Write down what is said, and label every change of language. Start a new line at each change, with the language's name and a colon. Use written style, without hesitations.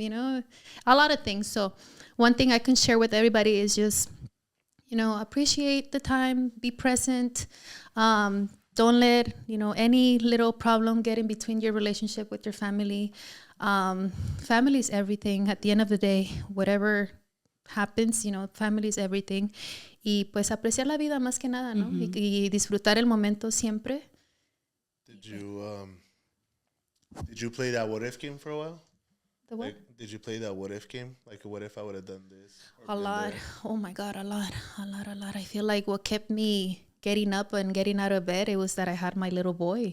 English: You know, a lot of things. So one thing I can share with everybody is just, you know, appreciate the time, be present. Don't let, you know, any little problem get in between your relationship with your family. Family is everything. At the end of the day, whatever happens, you know, family is everything.
Spanish: Y pues apreciar la vida más que nada, ¿no? Y disfrutar el momento siempre.
English: Did you play that what if game for a while? The what? Like, did you play that what if game? Like, what if I would have done this? A lot. Oh my God, a lot. I feel like what kept me getting up and getting out of bed, it was that I had my little boy.